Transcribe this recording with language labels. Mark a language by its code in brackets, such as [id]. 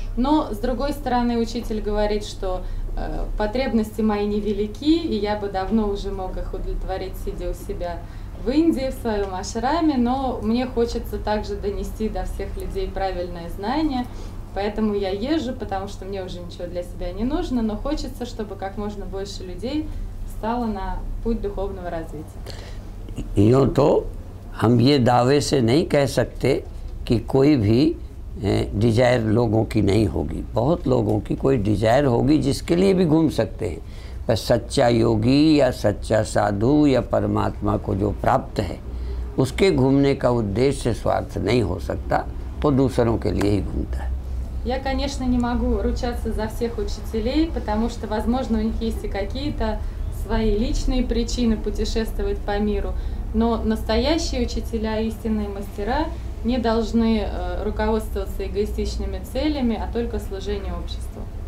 [ru] Но, с другой стороны, учитель говорит, что потребности мои невелики, и я бы давно уже мог их удовлетворить, сидя у себя в Индии, в своем ашраме, но мне хочется также донести до всех людей правильное знание, поэтому я езжу, потому что мне уже ничего для себя не нужно, но хочется, чтобы как можно больше людей стало на путь духовного развития. [hi] यूँ तो हम ये दावे से नहीं कह सकते कि कोई भी डिज़ायर लोगों की नहीं होगी। बहुत लोगों की कोई डिज़ायर होगी जिसके लिए भी घूम सकते हैं, पर सच्चा योगी या सच्चा साधु या परमात्मा को जो प्राप्त है उसके घूमने का उद्देश्य स्वार्थ नहीं हो सकता, वो दूसरों के लिए ही घूमता है। [ru] Я, конечно, не могу ручаться за всех учителей, потому что, возможно, у них есть и какие-то свои личные причины путешествовать по миру, но настоящие учителя, истинные мастера не должны руководствоваться эгоистичными целями, а только служением обществу.